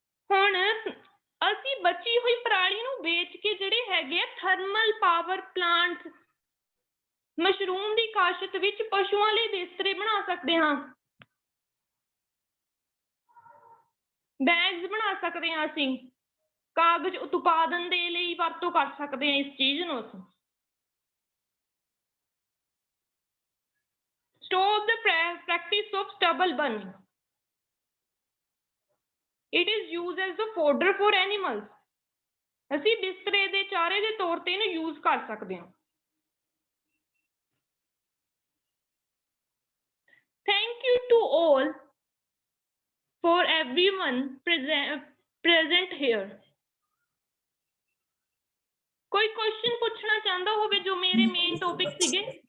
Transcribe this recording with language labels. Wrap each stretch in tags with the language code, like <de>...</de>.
<pa>ਹੁਣ ਅਸੀਂ ਬਚੀ ਹੋਈ ਪਰਾਲੀ ਨੂੰ ਵੇਚ ਕੇ ਜਿਹੜੇ ਹੈਗੇ ਆ ਥਰਮਲ ਪਾਵਰ ਪਲਾਂਟ, ਮਸ਼ਰੂਮ ਦੀ ਕਾਸ਼ਤ ਵਿੱਚ ਪਸ਼ੂਆਂ ਲਈ ਬਿਸਤਰੇ ਬਣਾ ਸਕਦੇ ਹਾਂ, ਬੈਗਸ ਬਣਾ ਸਕਦੇ ਹਾਂ, ਅਸੀਂ ਕਾਗਜ਼ ਉਤਪਾਦਨ ਦੇ ਲਈ ਵਰਤੋਂ ਕਰ ਸਕਦੇ ਹਾਂ ਇਸ ਚੀਜ਼ ਨੂੰ। ਅਸੀਂ</pa> <en>Stop the practice of stubble burning. It is used as the fodder for animals.</en> <pa>ਅਸੀਂ ਬਿਸਤਰੇ ਦੇ ਚਾਰੇ ਦੇ ਤੌਰ ਤੇ ਇਹਨੂੰ ਯੂਜ਼ ਕਰ ਸਕਦੇ ਹਾਂ।</pa> <en>Thank you to all for everyone present here.</en> <pa>ਕੋਈ ਕੁਐਸਚਨ ਪੁੱਛਣਾ ਚਾਹੁੰਦਾ ਹੋਵੇ ਜੋ ਮੇਰੇ ਮੇਨ ਟੌਪਿਕ ਸੀਗੇ?</pa>